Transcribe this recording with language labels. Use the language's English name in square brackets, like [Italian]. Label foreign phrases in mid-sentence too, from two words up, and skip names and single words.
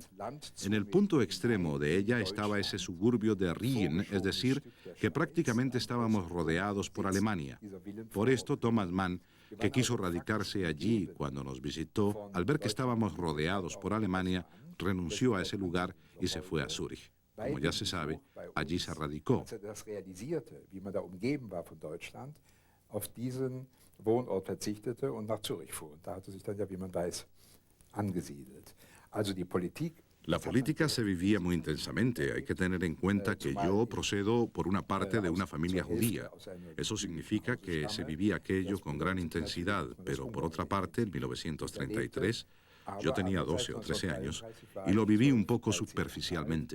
[Spanish] En el punto extremo de ella estaba ese suburbio de Rien, es decir, que prácticamente estábamos rodeados por Alemania. Por esto, Thomas Mann, que quiso radicarse allí cuando nos visitó, al ver que estábamos rodeados por Alemania, renunció a ese lugar y se fue a Zúrich. Como ya se sabe, allí se radicó. [German] Auf diesen Wohnort verzichtete und nach Zürich fuhr. Und da hatte sich dann ja, wie man weiß, angesiedelt. Also die Politik. [Spanish] La política se vivía muy intensamente. Hay que tener en cuenta que yo procedo por una parte de una familia judía. Eso significa que se vivía aquello con gran intensidad, pero por otra parte, en 1933, yo tenía 12 o 13 años y lo viví un poco superficialmente.